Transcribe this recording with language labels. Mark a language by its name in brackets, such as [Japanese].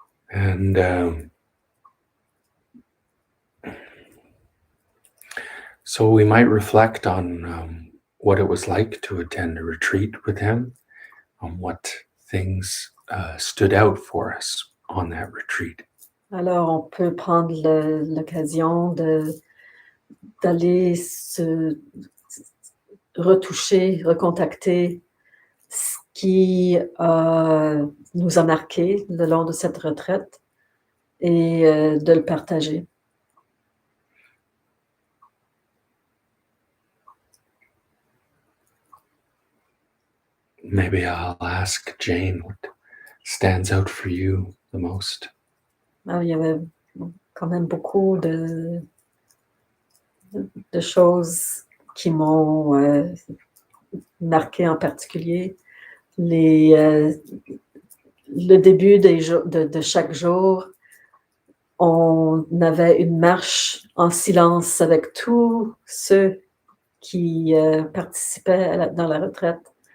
[English] And so we might reflect on what it was like to attend a retreat with him, on what things stood out for us on that retreat. [French] Alors, on peut prendre l'occasion d'aller se retoucher, recontacter ce qui nous a marqué le long de cette retraite et de le partager. [English] Maybe I'll ask Jane what stands out for you the most. [French] Alors, il y avait quand même beaucoup de choses qui m'ont marqué en particulier. Le début de chaque jour, on avait une marche en silence avec tous ceux qui participaient dans la retraite.